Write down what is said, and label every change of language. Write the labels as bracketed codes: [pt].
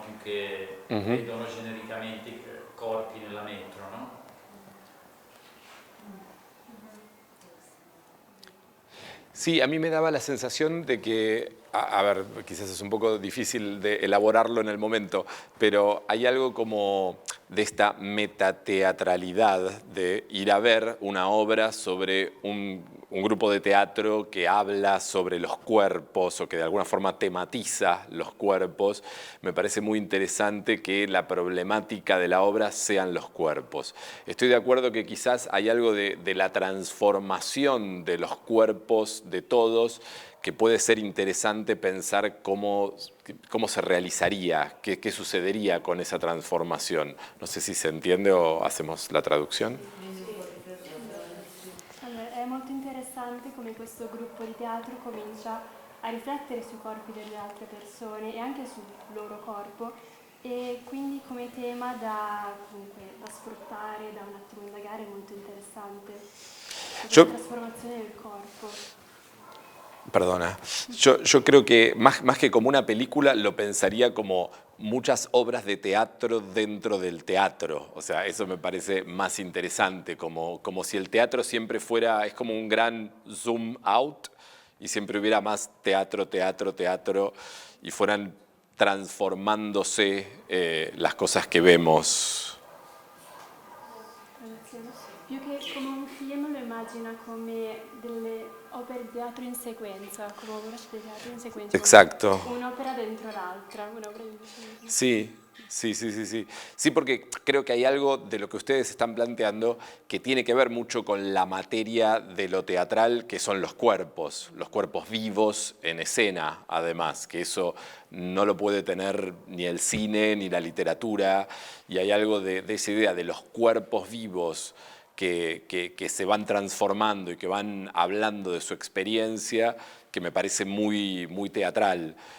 [it] Più che vedono genericamente i corpi nella metro, no? [es] Sí, a mí me daba la sensación de que, a ver, quizás es un poco difícil de elaborarlo en el momento, pero hay algo como de esta metateatralidad de ir a ver una obra sobre un grupo de teatro que habla sobre los cuerpos o que de alguna forma tematiza los cuerpos. Me parece muy interesante que la problemática de la obra sean los cuerpos. Estoy de acuerdo que quizás hay algo de la transformación de los cuerpos de todos que puede ser interesante pensar cómo se realizaría, qué sucedería con esa transformación. No sé si se entiende o hacemos la traducción. [it] Allora, è molto interessante come questo gruppo di teatro comincia a riflettere sui corpi delle altre persone e anche sul loro corpo, e quindi come tema da sfruttare, da un attimo indagare, è molto interessante. La trasformazione del corpo. [es] Perdona, yo creo que más que como una película lo pensaría como muchas obras de teatro dentro del teatro. O sea, eso me parece más interesante, como si el teatro siempre fuera, es como un gran zoom out y siempre hubiera más teatro, teatro, teatro y fueran transformándose las cosas que vemos. [it] Più che come un film lo immagina come delle opere di teatro in sequenza, come opere di teatro in sequenza. [es] Exacto. [it] Un'opera dentro l'altra, un'opera dentro l'altra. [es] Sí, Sí, sí, sí, sí. Sí, porque creo que hay algo de lo que ustedes están planteando que tiene que ver mucho con la materia de lo teatral, que son los cuerpos vivos en escena, además, que eso no lo puede tener ni el cine ni la literatura, y hay algo de esa idea de los cuerpos vivos que se van transformando y que van hablando de su experiencia, que me parece muy, muy teatral.